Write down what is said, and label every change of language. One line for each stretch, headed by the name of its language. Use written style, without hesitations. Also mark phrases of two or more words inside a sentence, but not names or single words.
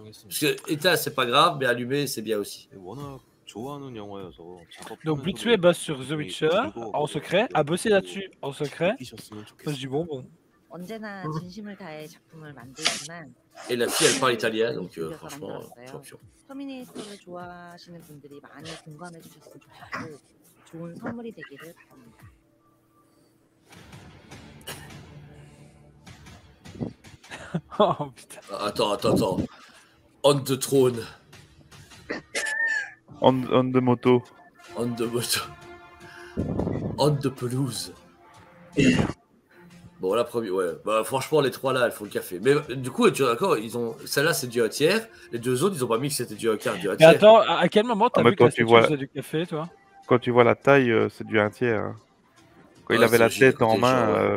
French: Parce que éteint, c'est pas grave, mais allumer, c'est bien aussi. Donc, Blitzway bosse sur The Witcher en secret, a bossé là-dessus en secret. Ça, je dis bon. Et la fille, elle parle italien, donc franchement, champion.
Korean: 터미네이터를 좋아하시는 분들이 많이 공감해 주셨으면 좋겠고 좋은 선물이 되기를 바랍니다.
French: Oh putain.
English: Attends. On the throne. On the moto. On the moto. On the pelouse.
French: Bon, la première, ouais. Bah, franchement, les trois là, elles font le café. Mais du coup, tu es d'accord, celle-là, c'est du 1 tiers. Les deux autres, ils ont pas mis que c'était du 1 quart, du 1 tiers. Mais attends, à quel moment t'as vu que tu faisais du café, toi? Quand tu vois la taille, c'est du 1 tiers. Hein. Quand il avait la tête en main.